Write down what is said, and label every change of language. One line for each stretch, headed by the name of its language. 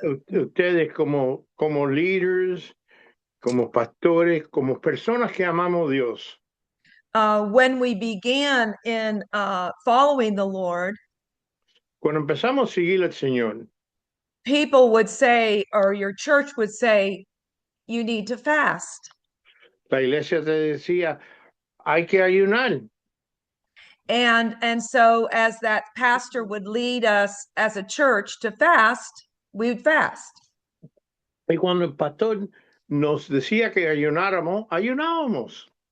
Spanish: Ustedes como líderes, como pastores, como personas que amamos a Dios.
English: when we began in following the Lord,
Spanish: Cuando empezamos a seguir al Señor,
English: people would say, or your church would say, you need to fast.
Spanish: la iglesia te decía, hay que ayunar.
English: And so as that pastor would lead us as a church to fast, we would fast.
Spanish: Y cuando el pastor nos decía que ayunáramos, ayunábamos.